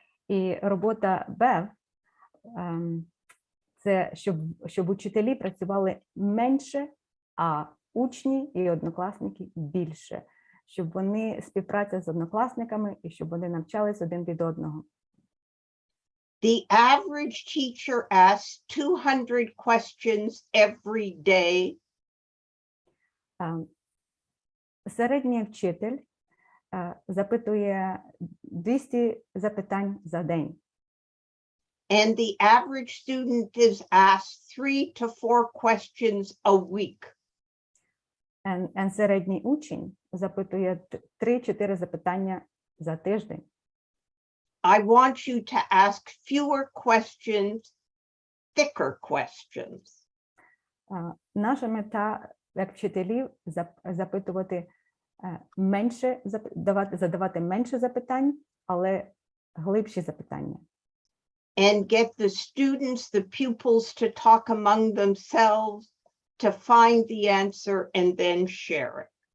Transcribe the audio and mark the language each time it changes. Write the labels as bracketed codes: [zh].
[uk] І робота Бев – це щоб учителі працювали менше, а учні і однокласники більше. Щоб вони співпраця з однокласниками і щоб вони навчались один від одного. [en] The average teacher asks 200 questions every day. [uk] Середній вчитель запитує 200 запитань за день. [en] And the average student is asked 3 to 4 questions a week. And [uk] середній учень запитує 3-4 запитання за тиждень. [en] I want you to ask fewer questions, thicker questions. [uk] Наша мета, як вчителів, запитувати менше, задавати менше запитань, але глибші запитання. [en] And get the students, the pupils to talk among themselves, to find the answer and then share it.